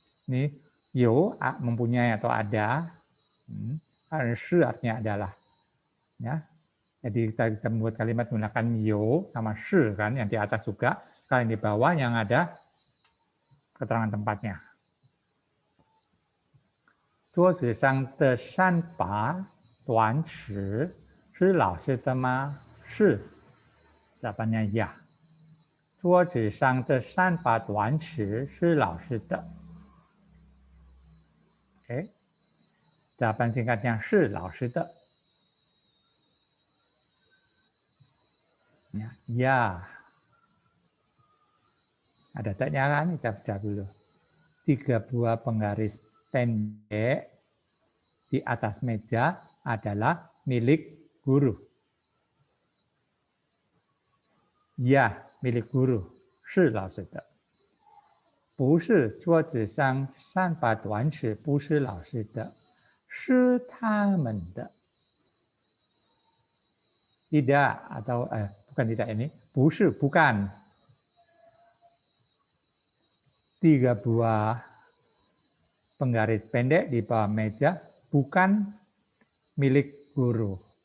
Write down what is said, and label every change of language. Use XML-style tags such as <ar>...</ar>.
<id>Ini yo mempunyai atau ada. Shi artinya adalah. Ya. Jadi kita bisa membuat kalimat menggunakan yo sama shi kan, yang di atas juga. Kalau yang di bawah yang ada keterangan tempatnya.</id> <zh>桌子上的3把短尺是老师的吗?</zh> <id>是.Jawabannya ya.</id> <zh>桌子上的3把短尺是老师的. Oke.</zh> <id>Jawaban singkatnya</id> <zh>是老师的.</zh> <id>Ya. Ada teknya kan? Kita baca dulu. 3 buah penggaris pendek di atas meja adalah milik guru. Ya, milik guru.</id> <zh>是老师的. 不是桌子上3把短尺不是老师的，是他们的.</zh> <id>Tidak atau bukan tidak ini. 不是 bukan. 3 buah penggaris pendek di bawah meja bukan milik guru.</id>